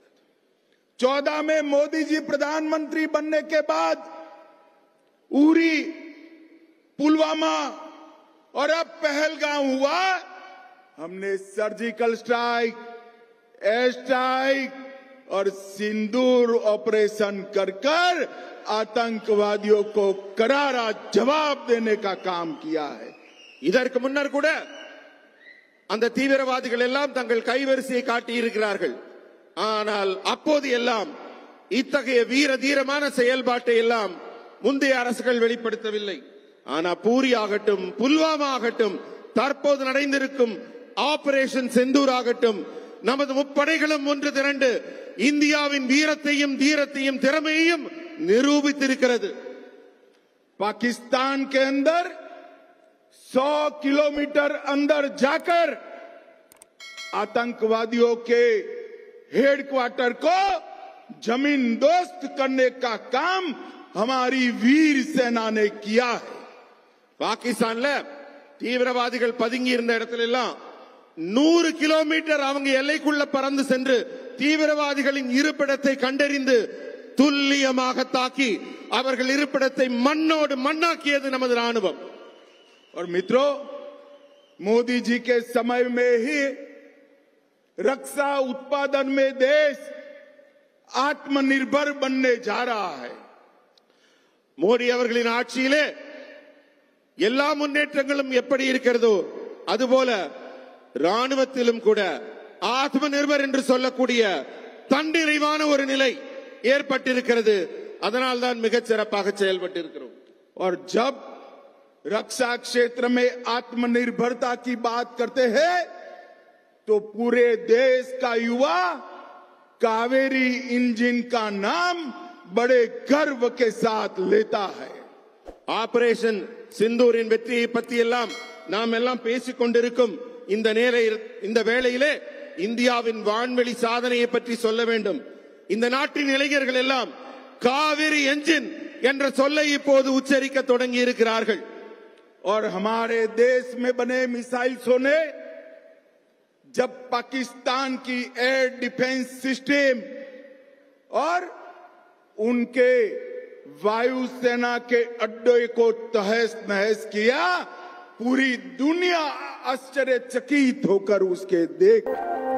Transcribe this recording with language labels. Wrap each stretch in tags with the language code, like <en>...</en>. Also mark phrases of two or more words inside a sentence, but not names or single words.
<hi>14 में मोदी जी प्रधानमंत्री बनने के बाद उरी, पुलवामा और अब पहलगाम हुआ. हमने</hi> <en>surgical strike, air strike</en> <hi>और सिंदूर ऑपरेशन कर कर आतंकवादियों को करारा जवाब देने का काम किया है.</hi> <ta>இதற்கு முன்னர் கூட அந்த தீவிரவாதிகள் எல்லாம் தங்கள் கைவரிசையை காட்டி இருக்கிறார்கள். ஆனால் அப்போது எல்லாம் இத்தகைய வீர தீரமான செயல்பாட்டை எல்லாம் முந்தைய அரசுகள் வெளிப்படுத்தவில்லை. ஆனா பூரி ஆகட்டும், புல்வாமா ஆகட்டும், தற்போது நடந்திருக்கும் ஆபரேஷன் செந்தூர் ஆகட்டும், நமது முப்படைகளும் ஒன்று திரண்டு இந்தியாவின் வீரத்தையும் தீரத்தையும் திறமையையும் நிரூபித்திருக்கிறது.</ta> <hi>पाकिस्तान के अंदर 100 किलोमीटर अंदर जाकर आतंकवादियों के हेडक्वार्टर को जमीन दोस्त करने का काम हमारी वीर सेना ने किया है.</hi> <ta>பாகிஸ்தான்ல தீவிரவாதிகள் பதுங்கி இருந்த இடத்துல எல்லாம் 100 கிலோமீட்டர் அவங்க எல்லைக்குள்ள பறந்து சென்று தீவிரவாதிகளின் இருப்பிடத்தை கண்டறிந்து துல்லியமாக தாக்கி அவர்கள் இருப்பிடத்தை மண்ணோடு மண்ணாக்கியது நமது ராணுவம்.</ta> <hi>और मित्रों, मोदी जी के समय में ही रक्षा उत्पादन में देश आत्मनिर्भर बनने जा रहा है.</hi> <ta>மோடி அவர்களின் ஆட்சியிலே எல்லா முன்னேற்றங்களும் எப்படி இருக்கிறதோ அதுபோல ராணுவத்திலும் கூட</ta> <hi>आत्म निर्भर</hi> <ta>என்று சொல்லக்கூடிய தன்னிறைவான ஒரு நிலை ஏற்பட்டிருக்கிறது. அதனால் தான் மிகச் சிறப்பாக செயல்பட்டு இருக்கிறோம்.</ta> <hi>और जब रक्षा क्षेत्र में आत्मनिर्भरता की बात करते हैं तो पूरे देश का युवा कावेरी इंजन का नाम बड़े गर्व के साथ लेता है.</hi> <ta>ஆபரேஷன் சிந்தூரின் வெற்றியை பற்றி எல்லாம் நாம் எல்லாம் பேசிக் கொண்டிருக்கும் இந்த வேளையிலே இந்தியாவின் வான்வெளி சாதனையை பற்றி சொல்ல வேண்டும். இந்த நாட்டின் இளைஞர்கள் எல்லாம் காவிரி என்ஜின் என்ற சொல்லை இப்போது உச்சரிக்க தொடங்கி இருக்கிறார்கள்.</ta> <hi>और हमारे देश में बने मिसाइल्सों ने जब पाकिस्तान की</hi> <en>air defense system</en> <hi>और उनके वायुसेना के अड्डे को तहस नहस किया, पूरी दुनिया आश्चर्यचकित होकर उसके देख</hi>